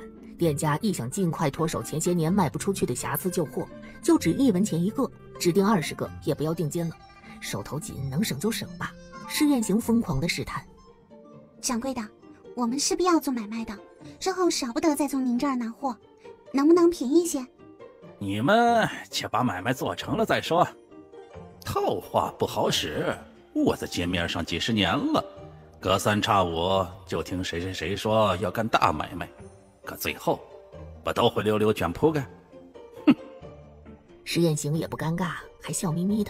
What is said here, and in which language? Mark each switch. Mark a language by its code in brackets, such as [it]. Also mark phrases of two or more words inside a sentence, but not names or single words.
[zh] 店家一想尽快脱手前些年卖不出去的瑕疵旧货，就只1文钱1個，指定20個，也不要定金了。手頭緊，能省就省吧。施宴行瘋狂的試探。掌柜的，我们势必要做买賣的，之後少不得再從您這兒拿貨，能不能便宜些？你們且把買賣做成了再說。套話不好使，我在街面上幾十年了，隔3差5就聽誰說要幹大買賣，可最後不都灰溜溜捲鋪蓋？哼！施宴行也不尷尬，還笑眯眯的。